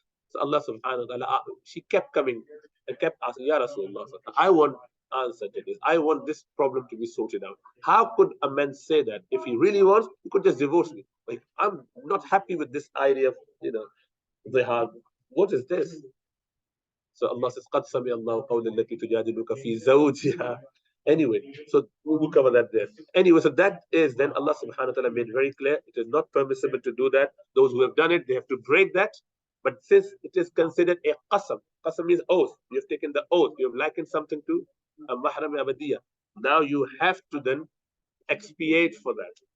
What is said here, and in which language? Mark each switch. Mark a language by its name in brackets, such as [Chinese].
[English] So Allah subhanahu wa ta'ala, she kept coming and kept asking, Ya Rasulullah, I want answer to this. I want this problem to be sorted out. How could a man say that? If he really wants, he could just divorce me. Like, I'm not happy with this idea of, zihar. What is this? So Allah says, [Arabic] قَدْ سَمِعَ اللَّهُ قَوْلَ الَّتِي تُجَادِلُكَ فِي زَوْجِهَا. [English] Anyway, so we'll cover that there. Anyway, so that is then Allah subhanahu wa ta'ala made very clear it is not permissible to do that. Those who have done it, they have to break that. But since it is considered a qasam, qasam means oath. You have taken the oath. You have likened something to a mahram abadiyah. Now you have to then expiate for that.